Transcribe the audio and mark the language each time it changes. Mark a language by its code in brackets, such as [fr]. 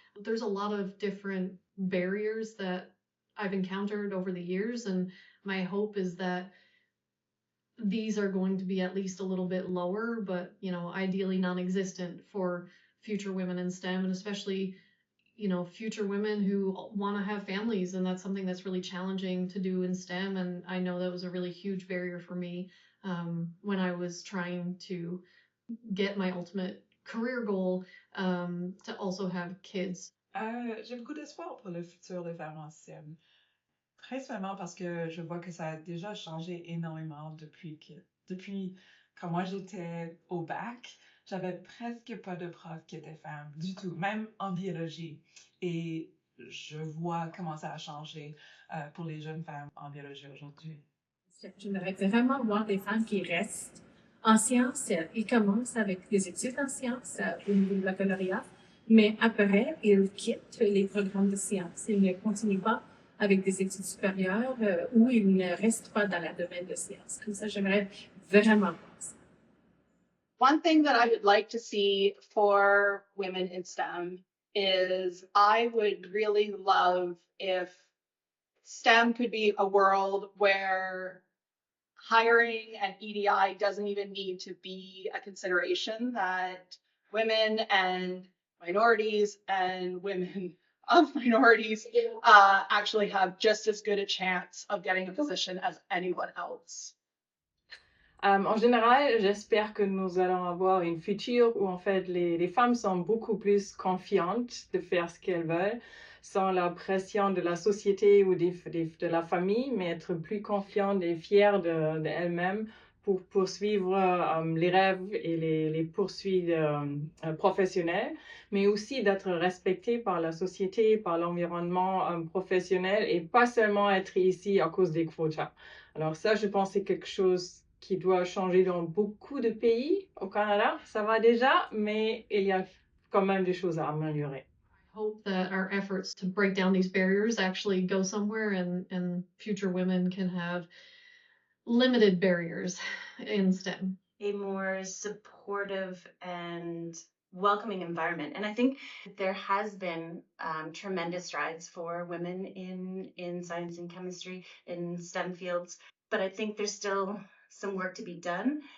[en] There's a lot of different barriers that I've encountered over the years, and my hope is that these are going to be at least a little bit lower, but ideally non-existent for future women in STEM, and especially future women who want to have families, and that's something that's really challenging to do in STEM. And I know that was a really huge barrier for me when I was trying to get my ultimate career goal, to also have kids. [fr] J'ai beaucoup d'espoir pour le futur des femmes en STEM. Principalement parce que je vois que ça a déjà changé énormément depuis quand moi j'étais au bac, j'avais presque pas de profs qui étaient femmes du tout, même en biologie. Et je vois comment ça a changé pour les jeunes femmes en biologie aujourd'hui. J'aimerais vraiment voir des femmes qui restent en sciences. Ils commencent avec des études en sciences au niveau de baccalauréat, mais après, ils quittent les programmes de sciences. Ils ne continuent pas avec des études supérieures ou ils ne restent pas dans le domaine de sciences. Comme ça, j'aimerais vraiment voir ça. [en] One thing that I would like to see for women in STEM is I would really love if STEM could be a world where hiring and EDI doesn't even need to be a consideration, that women and minorities and women of minorities actually have just as good a chance of getting a position as anyone else. [fr] En général, j'espère que nous allons avoir une future où en fait les femmes sont beaucoup plus confiantes de faire ce qu'elles veulent, sans la pression de la société ou de la famille, mais être plus confiantes et fières d'elles-mêmes pour poursuivre les rêves et les poursuites professionnelles, mais aussi d'être respectées par la société, par l'environnement professionnel et pas seulement être ici à cause des quotas. Alors ça, je pense, c'est quelque chose qui doit changer dans beaucoup de pays. Au Canada, ça va déjà, mais il y a quand même des choses à améliorer. [en] I hope that our efforts to break down these barriers actually go somewhere, and future women can have limited barriers in STEM. A more supportive and welcoming environment. And I think there has been tremendous strides for women in science and chemistry, in STEM fields, but I think there's still some work to be done.